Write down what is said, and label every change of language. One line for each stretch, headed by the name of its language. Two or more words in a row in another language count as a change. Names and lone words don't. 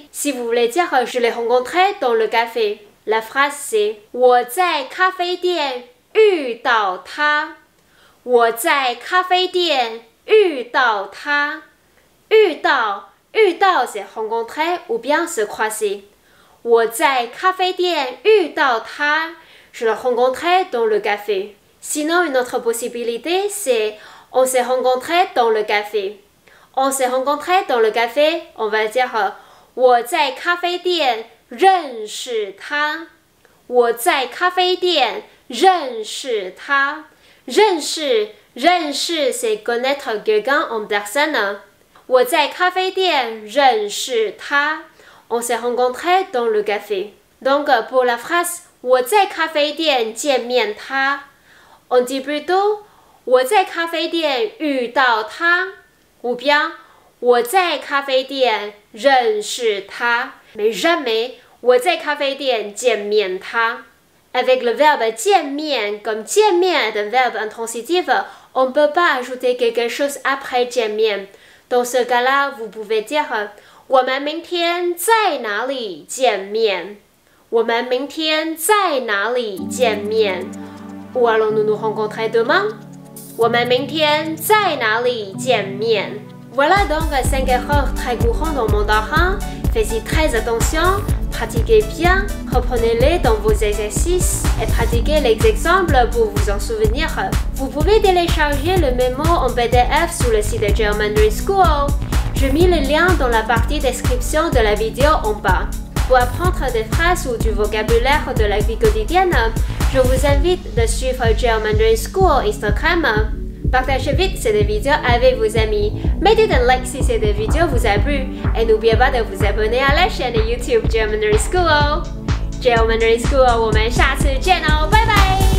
French: Si vous voulez dire je l'ai rencontré dans le café, la phrase c'est
Chinese: 我在咖啡店遇到他. 我在咖啡店遇到他.
French: 遇到 c'est rencontrer ou bien se croiser.
Chinese: 我在咖啡店遇到他
French: je l'ai rencontré dans le café. Sinon, une autre possibilité, c'est on s'est rencontré dans le café. On s'est rencontré dans le café, on va dire
Chinese: 我在咖啡店认识他. 我在咖啡店认识他.
French: 认识 c'est connaître quelqu'un en personne.
Chinese: 我在咖啡店认识他.
French: On s'est rencontré dans le café. Donc, pour la phrase
Chinese: 我在咖啡店见面他,
French: on dit plutôt
Chinese: 我在咖啡店遇到他
French: ou bien
Chinese: 我在咖啡店认识他
French: mais jamais
Chinese: 我在咖啡店见面他.
French: Avec le verbe 见面, comme 见面 est un verbe intransitif, on ne peut pas ajouter quelque chose après 见面. Dans ce cas-là, vous pouvez dire
Chinese: 我们明天在哪里见面? 我们明天在哪里见面?
French: Où allons-nous nous rencontrer demain?
Chinese: 我们明天在哪里见面?
French: Voilà donc 5 erreurs très courantes en mandarin. Faites-y très attention, pratiquez bien, reprenez-les dans vos exercices et pratiquez les exemples pour vous en souvenir. Vous pouvez télécharger le mémo en PDF sur le site de German Mandarin School. Je mets le lien dans la partie description de la vidéo en bas. Pour apprendre des phrases ou du vocabulaire de la vie quotidienne, je vous invite de suivre German Mandarin School Instagram. Partagez vite cette vidéo avec vos amis. Mettez un like si cette vidéo vous a plu. Et n'oubliez pas de vous abonner à la chaîne YouTube German Mandarin School. German Mandarin School,
Chinese: 我们下次见哦，拜拜。